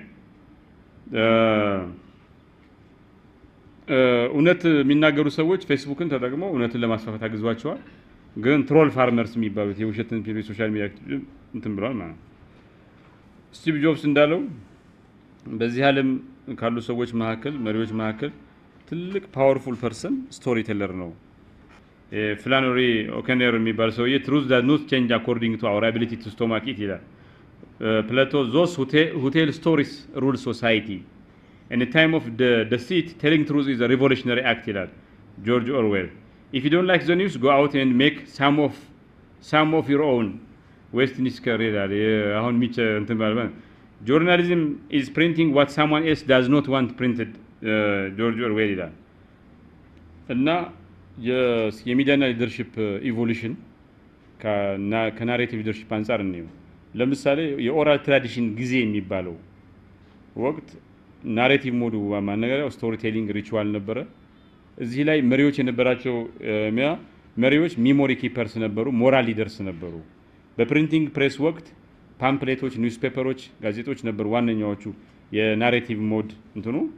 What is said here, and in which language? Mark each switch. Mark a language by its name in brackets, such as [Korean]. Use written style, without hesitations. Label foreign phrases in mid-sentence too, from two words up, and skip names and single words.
[Amharic] እውነት የሚናገሩ ሰዎች ፌስቡክን ተጠቅመው እውነትን ለማስፋፋት አግዟቸዋል። ግን [English] troll farmers [Amharic] የሚባሉት የውሸትን [English] social media [Amharic] እንትን ብለዋል ማለት ነው። ስቲቭ ጆብስ እንዳለው በዚህ ዓለም ካሉ ሰዎች መካከል መሪዎች መካከል ትልቅ [English] powerful person story teller [Amharic] ነው። ፍላኖሪ ኦከነር የሚባል ሰውዬ [English] truth does not change according to our ability to stomach it ይላል። ፕላቶ those who tell stories rule society in a time of the deceit telling truth is a revolutionary act ይላል ጆርጅ ኦርዌል። if you don't like the news go out and make some of your own ዌስትሚኒስተር [Amharic] ይላል። አሁን ሚቸ እንትን ማለት [English] journalism is printing what someone else does not want printed [Amharic] ጆርጅ ኦርዌል ይላል። እና የሚዲያና [English] leadership evolution [Amharic] ከናሬቲቭ ሊደርሺፕ አንፃር ነው። ለምሳሌ የኦራል ትራዲሽን ጊዜ የሚባለው ወቅት ናሬቲቭ ሞዱ ማነገሪያው [English] story telling ritual [Amharic] ነበረ። እዚህ ላይ መሪዎች የነበራቸው መሪዎች [English] memory keepers [Amharic] ነበሩ፣ [English] moral leaders [Amharic] ነበሩ። በፕሪንቲንግ ፕሬስ ወቅት ፓምፕሌቶች፣ ኒውስፔፐሮች፣ ጋዜጦች ነበሩ ዋነኛዎቹ የናሬቲቭ ሞድ እንትኑ